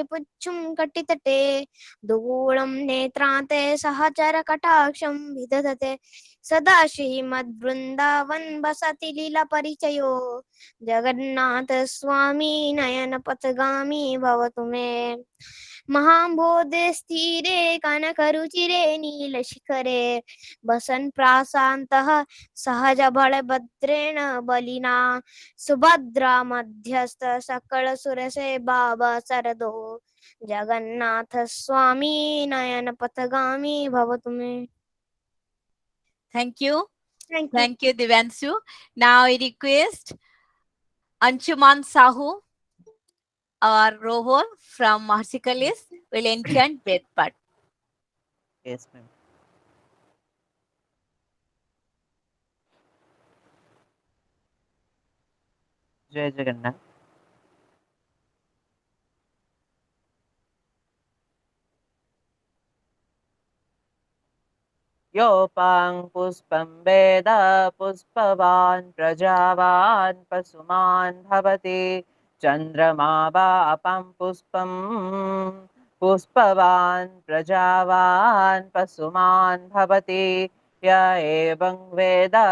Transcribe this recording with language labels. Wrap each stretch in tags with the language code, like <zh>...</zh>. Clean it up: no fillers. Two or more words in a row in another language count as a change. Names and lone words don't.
<sa>पुच्छुं कटितटे दुगूढं नेत्रान्ते सहचर कटाक्षं विदधते सदा श्रीमद्वृन्दावन बसति लीला परिचयो जगन्नाथ स्वामी नयन पथगामी भवतु मे महाम्भोधे स्थिरे कनकरुचिरे नीलशिखरे वसन् प्राशान्तः सहज बलभद्रेण बलिना सुभद्रा मध्यस्थ सकल सुरसे बाबा सरदो जगन्नाथ स्वामी नयन पथगामी भवतु मे.</sa> <en>Thank you. Thank you, Dibyanshu. Now I request Anshuman Sahu, our rover from Maharshi College, will enchant Vedpat. Yes, ma'am.</en> <or>Jai Jagannath.</or> <sa>योपां पुष्पं वेद पुष्पवान् प्रजावान् पशुमान् भवति चन्द्रमा अपां पुष्पं पुष्पवान् प्रजावान् पशुमान् भवति य एवं वेद</sa>